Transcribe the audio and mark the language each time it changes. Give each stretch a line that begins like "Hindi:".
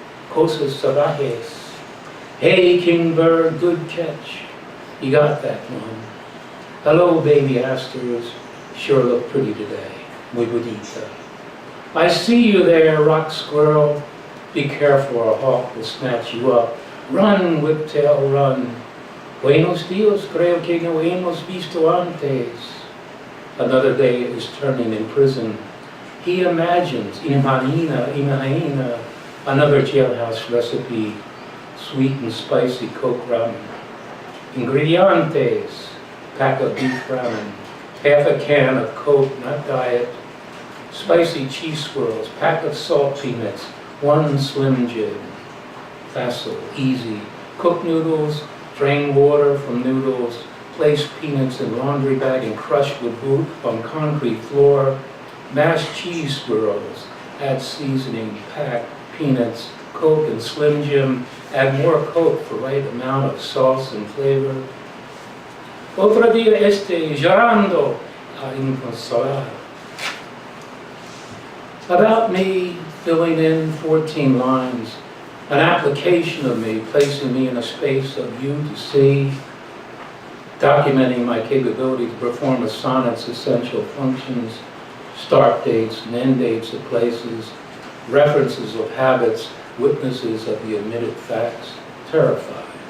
Spanish: Cosas salvajes.
English: Hey, king bird, good catch. You got that one. Hello, baby asters. Sure look pretty today.
Spanish: Muy bonita.
English: I see you there, rock squirrel. Be careful or a hawk will snatch you up. Run, whiptail, run.
Spanish: Buenos dias, creo que no hemos visto antes.
English: Another day is turning in prison. He imagines, imagina, another jailhouse recipe, sweet and spicy Coke ramen. Ingredientes, pack of beef ramen, half a can of Coke, not diet, spicy cheese swirls, pack of salt peanuts, 1 Slim Jim, facile, easy, cooked noodles, drain water from noodles, place peanuts in laundry bag and crush with boot on concrete floor, mashed cheese swirls, add seasoning, pack peanuts, Coke and Slim Jim, add more Coke for right amount of sauce and flavor.
Spanish: Otro día llorando inconsolable.
English: About me, filling in 14 lines, an application of me, placing me in a space of you to see, documenting my capability to perform a sonnet's essential functions, start dates and end dates of places, references of habits, witnesses of the admitted facts, terrified.